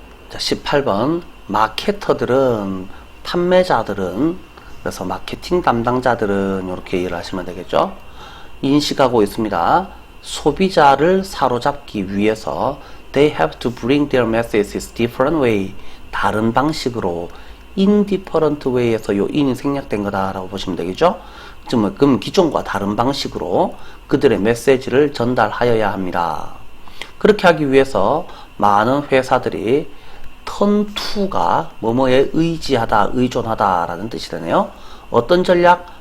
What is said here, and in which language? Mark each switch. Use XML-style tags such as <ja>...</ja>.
<ko>자, 18번. 마케터들은, 판매자들은, 그래서 마케팅 담당자들은 이렇게 이해를 하시면 되겠죠. 인식하고 있습니다. 소비자를 사로잡기 위해서</ko> <en>they have to bring their messages different way.</en> <ko>다른 방식으로 indifferent way에서 요 in이 생략된 거다라고 보시면 되겠죠. 그럼 기존과 다른 방식으로 그들의 메시지를 전달하여야 합니다. 그렇게 하기 위해서 많은 회사들이 턴2가 뭐뭐에 의지하다, 의존하다 라는 뜻이 되네요. 어떤 전략?</ko>